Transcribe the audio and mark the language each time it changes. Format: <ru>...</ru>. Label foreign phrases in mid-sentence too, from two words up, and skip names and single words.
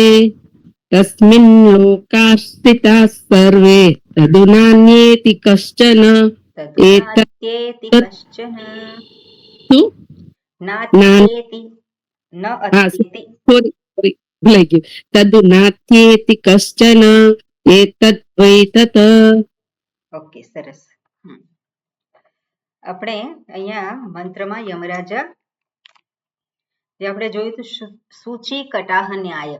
<sa>तस्मिन् लोकाः स्थिताः सर्वे तदुनान्येति कश्चन। तदुनात्येति कश्चन. तु नात्येति ન</sa> <gu>હા અસ્થિતિ. સોરી ભૂલાઈ ગયું.</gu> <sa>તદુ નાથ્યેતિ કશ્ચન એતદ વૈ તત.</sa> <gu>ઓકે, સરસ. આપણે અહીંયા મંત્રમાં યમરાજા જે આપણે જોયું હતું સૂચિ કટાહ ન્યાય.</gu>